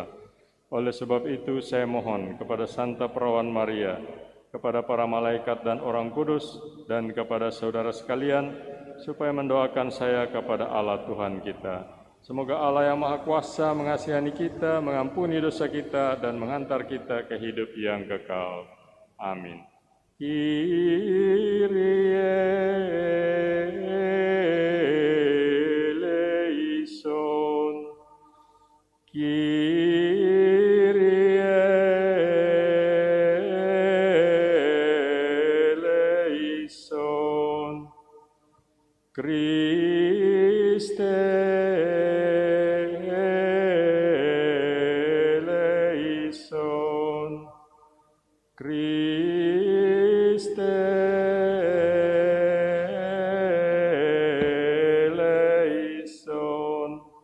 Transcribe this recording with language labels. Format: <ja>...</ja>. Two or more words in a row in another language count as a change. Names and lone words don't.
<id>Oleh sebab itu saya mohon kepada Santa Perawan Maria, kepada para malaikat dan orang kudus, dan kepada saudara sekalian, supaya mendoakan saya kepada Allah Tuhan kita. Semoga Allah yang Maha Kuasa mengasihani kita, mengampuni dosa kita, dan menghantar kita ke hidup yang kekal. Amin.</id> <el>Κύριε ἐλέησον, Κύριε ἐλέησον, Χριστὲ ἐλέησον, Χριστὲ ἐλέησον,</el>